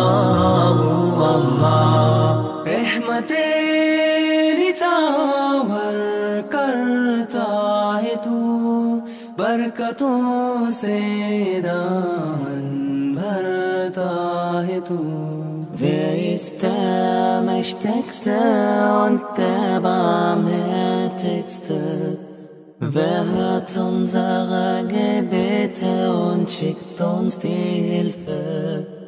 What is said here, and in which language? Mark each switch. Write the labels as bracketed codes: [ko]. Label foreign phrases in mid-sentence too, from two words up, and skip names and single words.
[ur] رحمتِ نجاور برکتوں سے دامن بھرتا ہے تو [de] Wer ist der Mächtigste und der Barmherzigste? Wer hört unsere Gebete und schickt uns die Hilfe?